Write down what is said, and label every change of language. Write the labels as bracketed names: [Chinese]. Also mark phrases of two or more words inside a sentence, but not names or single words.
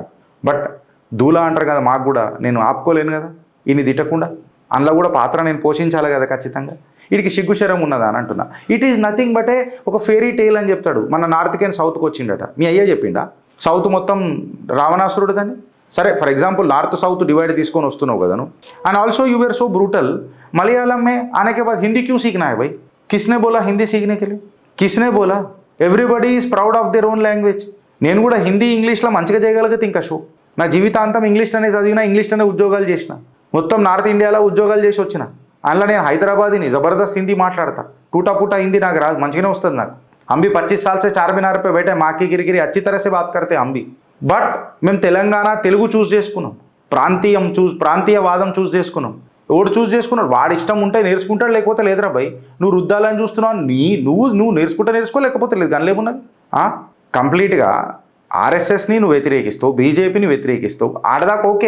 [Telugu] బట్ దూలా అంటారు కదా, మాకు కూడా నేను ఆపుకోలేను కదా ఈయన తిట్టకుండా. అందులో కూడా పాత్ర నేను పోషించాలి కదా ఖచ్చితంగా. వీడికి సిగ్గుశరం ఉన్నదా అని అంటున్నా. [English] it is nothing but [Telugu] ఒక [English] fairy tale [Telugu] అని చెప్తాడు. మన నార్త్కి సౌత్కి వచ్చిండట, మీ అయ్యే చెప్పిండా సౌత్ మొత్తం రావణాసురుడు దాన్ని. సరే [English] for example north south divide [Telugu] తీసుకొని వస్తున్నావు కదా నువ్వు. [English] and also you were so brutal [Hindi] मलयालम में आने के बाद हिंदी क्यों सीखना है भाई? किसने बोला हिंदी सीखने के लिए? किसने बोला? [English] everybody is proud of their own language. [Telugu] నేను కూడా హిందీ ఇంగ్లీష్లో మంచిగా చేయగలిగితే ఇంకా షో. నా జీవితాంతం ఇంగ్లీష్లోనే చదివినా, ఇంగ్లీష్లోనే ఉద్యోగాలు చేసిన, మొత్తం నార్త్ ఇండియాలో ఉద్యోగాలు చేసి వచ్చిన. అందులో నేను హైదరాబాదీని జబర్దస్త్ హిందీ మాట్లాడతా, [Hindi] टूटा फूटा हिंदी [Telugu] నాకు రాదు, మంచిగానే వస్తుంది నాకు. [Hindi] हम भी 25 साल से चारमीनार पे बैठे माँ की गिरगिरी अच्छी तरह से बात करते हम भी. [Telugu] బట్ మేము తెలంగాణ తెలుగు చూస్ చేసుకున్నాం, ప్రాంతీయవాదం చూస్ చేసుకున్నాం. ఎవడు చూస్ చేసుకున్నాడు? వాడి ఇష్టం ఉంటే నేర్చుకుంటాడు, లేకపోతే లేదురా భయ్. నువ్వు రుద్దాలని చూస్తున్నావు, నువ్వు నేర్చుకుంటా నేర్చుకో, లేకపోతే లేదు. దానిలో ఏమున్నది? కంప్లీట్గా ఆర్ఎస్ఎస్ని నువ్వు వ్యతిరేకిస్తావు, బీజేపీని వ్యతిరేకిస్తావు, ఆడదాకా ఓకే.